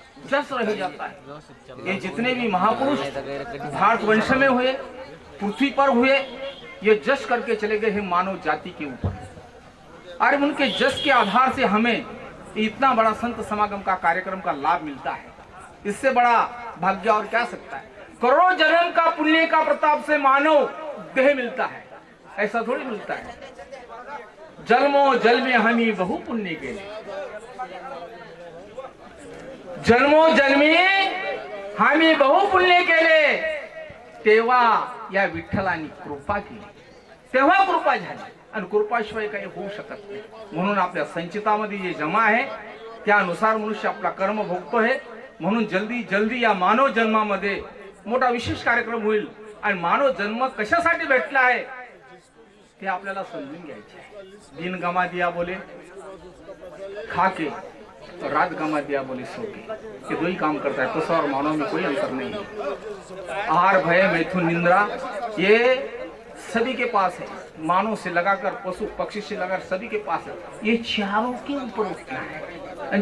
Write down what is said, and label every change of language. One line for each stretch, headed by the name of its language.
Hindi: जस रह जाता है। ये जितने भी महापुरुष भारतवर्ष में हुए, पृथ्वी पर हुए, ये जस करके चले गए हैं मानव जाति के ऊपर। और उनके जस के आधार से हमें इतना बड़ा संत समागम का कार्यक्रम का लाभ मिलता है। इससे बड़ा भाग्य और क्या सकता है। करोड़ों जन्म का पुण्य का प्रताप से मानव देह मिलता है, ऐसा थोड़ी मिलता है।
Marathi: जन्मों जल में हमी बहु पुण्य के, जन्मों जन्मी हमी बहु पुण्य केले, तेव्हा या विठ्ठलानी कृपा केली, तेव्हा कृपा झाली आणि कृपाशिवाय काही होऊ शकत नाही। म्हणून आपल्या संचितामध्ये जे जमा आहे त्यानुसार मनुष्य आपला कर्म भोगतोय। म्हणून जल्दी जल्दी या मानव जन्मामध्ये मोठा विशेष कार्यक्रम होईल आणि मानव जन्म कशासाठी भेटला आहे ते आपल्याला समजून घ्यायचे आहे।
Hindi: दिन गमा दिया बोले खाके तो रात गमा दिया बोले सो के, ये दो ही काम करता है। पशु और मानव में कोई अंतर नहीं है। आहार भय मैथुन निंद्रा ये सभी के पास है। मानव से लगाकर पशु पक्षी से लगाकर सभी के पास है। ये चारों के ऊपर उठना है।